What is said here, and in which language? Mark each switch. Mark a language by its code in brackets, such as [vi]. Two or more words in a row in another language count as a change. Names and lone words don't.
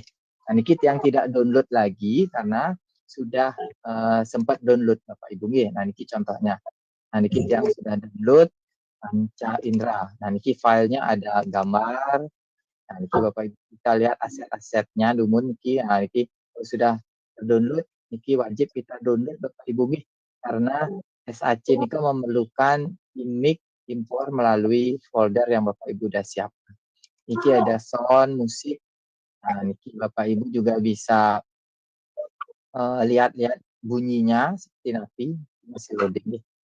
[id] Nah, niki yang tidak download lagi karena sudah sempat download Bapak Ibu nih. Nah, niki contohnya. Nah, niki yang sudah download Panca Indra. Nah, niki filenya ada gambar. Nah, niki Bapak Ibu kita lihat aset-asetnya dumun niki. Nah, niki kalau sudah download niki wajib kita download Bapak Ibu nih karena SAC niki memerlukan image impor melalui folder yang Bapak Ibu sudah siapkan. Niki ada sound, musik. Nah, niki Bapak Ibu juga bisa lihat-lihat bunyinya seperti nanti masih loading nih.